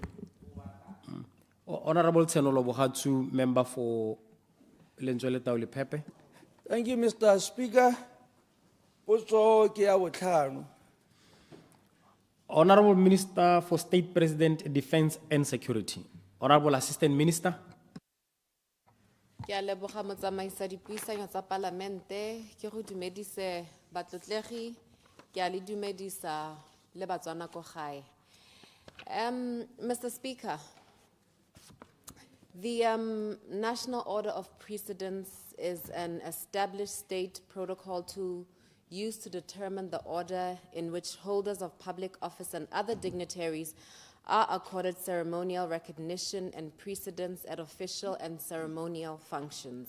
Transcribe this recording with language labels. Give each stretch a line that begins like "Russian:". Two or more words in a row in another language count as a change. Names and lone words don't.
English: Honorable 𝗟𝗦𝗡𝗦𝗧𝗜𝗢𝗍, member for 𝗟𝗔𝗕𝗢𝗍𝗘𝗠𝗓𝗓. Thank you, Mr. Speaker. Honorable Minister for State President, Defense and Security. Honorable Assistant Minister.
Tswana: Ke a leboga motsamaisa dipuisano tsa parlamente ke go dumedise batlotlegi ke a le dumedisa le batswana ko gae.
English: Mr. Speaker, the National Order of Precedence is an established state protocol tool used to determine the order in which holders of public office and other dignitaries are accorded ceremonial recognition and precedence at official and ceremonial functions.